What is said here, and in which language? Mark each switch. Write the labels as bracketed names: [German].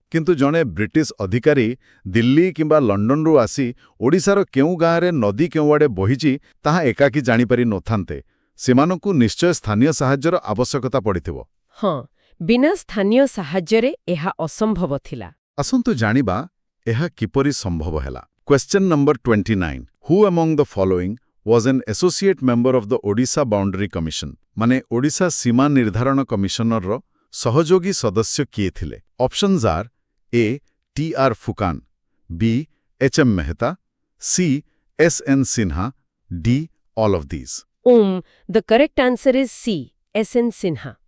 [Odia] କିନ୍ତୁ ଜଣେ ବ୍ରିଟିଶ ଅଧିକାରୀ ଦିଲ୍ଲୀ କିମ୍ବା ଲଣ୍ଡନରୁ ଆସି ଓଡ଼ିଶାର କେଉଁ ଗାଁରେ ନଦୀ କେଉଁଆଡ଼େ ବହିଛି ତାହା ଏକାକୀ ଜାଣିପାରି ନଥାନ୍ତେ। ସେମାନଙ୍କୁ ନିଶ୍ଚୟ ସ୍ଥାନୀୟ ସାହାଯ୍ୟର ଆବଶ୍ୟକତା ପଡ଼ିଥିବ। ହଁ, ବିନା ସ୍ଥାନୀୟ ସାହାଯ୍ୟରେ ଏହା ଅସମ୍ଭବ ଥିଲା। ଆସନ୍ତୁ ଜାଣିବା ଏହା କିପରି ସମ୍ଭବ ହେଲା। [English] Question number 29 who among the following was an associate member of the Odisha Boundary Commission? [Odia] ମାନେ ଓଡ଼ିଶା ସୀମା ନିର୍ଦ୍ଧାରଣ କମିଶନର ସହଯୋଗୀ ସଦସ୍ୟ କିଏ ଥିଲେ? [English] Options are A T R. Phukan, B H M. Mehta, C S N. Sinha, D all of these. The correct answer is C, S N. Sinha.